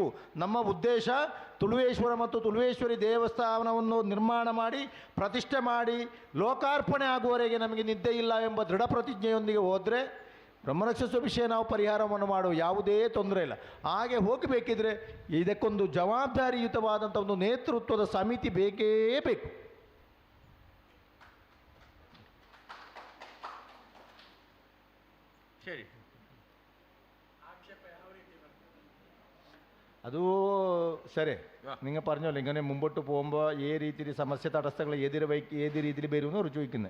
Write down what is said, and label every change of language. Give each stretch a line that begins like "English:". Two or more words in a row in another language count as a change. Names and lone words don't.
Kannada: ನಮ್ಮ ಉದ್ದೇಶ ತುಳುವೇಶ್ವರ ಮತ್ತು ತುಳುವೇಶ್ವರಿ ದೇವಸ್ಥಾನವನ್ನು ನಿರ್ಮಾಣ ಮಾಡಿ ಪ್ರತಿಷ್ಠೆ ಮಾಡಿ ಲೋಕಾರ್ಪಣೆ ಆಗುವವರೆಗೆ ನಮಗೆ ನಿದ್ದೆ ಇಲ್ಲ ಎಂಬ ದೃಢ ಪ್ರತಿಜ್ಞೆಯೊಂದಿಗೆ ಹೋದರೆ ಬ್ರಹ್ಮರಕ್ಷಸ ವಿಷಯ ನಾವು ಪರಿಹಾರವನ್ನು ಮಾಡುವ ಯಾವುದೇ ತೊಂದರೆ ಇಲ್ಲ. ಹಾಗೆ ಹೋಗಬೇಕಿದ್ರೆ ಇದಕ್ಕೊಂದು ಜವಾಬ್ದಾರಿಯುತವಾದಂಥ ಒಂದು ನೇತೃತ್ವದ ಸಮಿತಿ ಬೇಕೇ ಬೇಕು.
Malayalam: ശരി, അത് ശരി. നിങ്ങൾ പറഞ്ഞല്ലോ ഇങ്ങനെ മുമ്പോട്ട് പോകുമ്പോൾ ഏത് രീതിയിൽ സമസ്യ തടസ്സങ്ങൾ ഏത് രീതിയിൽ വരുമെന്ന് അവർ ചോദിക്കുന്നത്.